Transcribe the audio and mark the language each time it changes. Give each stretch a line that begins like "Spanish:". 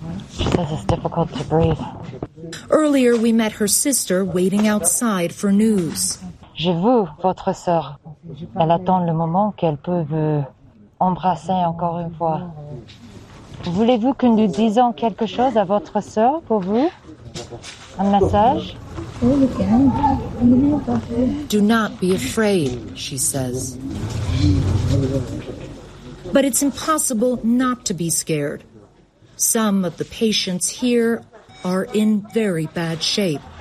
English: She says it's difficult to breathe. Earlier, we met her sister waiting outside for news.
French: Je vous, votre sœur. Elle attend le moment qu'elle peut vous embrasser encore une fois. Voulez-vous que nous disions quelque chose à votre sœur pour vous? Un message?
English: Do not be afraid, she says. But it's impossible not to be scared. Some of the patients here are in very bad shape.